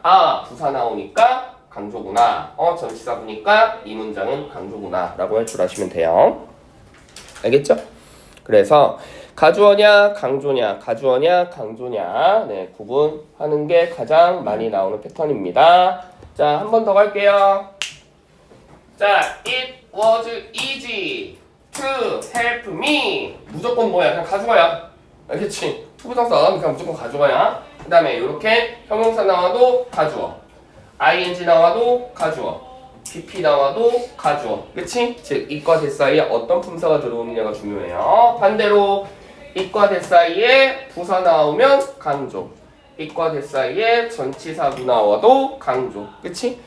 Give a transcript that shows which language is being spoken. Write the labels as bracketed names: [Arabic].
[Korean] 아, 부사 나오니까 강조구나. 전치사구니까 이 문장은 강조구나 라고 할 줄 아시면 돼요. 알겠죠? 그래서 가주어냐 강조냐 가주어냐 강조냐 네, 구분하는 게 가장 많이 나오는 패턴입니다. 자, 한 번 더 갈게요. 자, [English] it was easy to help me [Korean] 무조건 뭐야? 그냥 가져가야. 알겠지? 투부정사 나오면 그냥 무조건 가져가야. 그 다음에 이렇게 형용사 나와도 가주어, ing 나와도 가주어, pp 나와도 가주어. 그치? 즉 it과 that 사이에 어떤 품사가 들어오느냐가 중요해요. 반대로 it과 that 사이에 부사 나오면 강조, it과 that 사이에 전치사구 나와도 강조. 그치?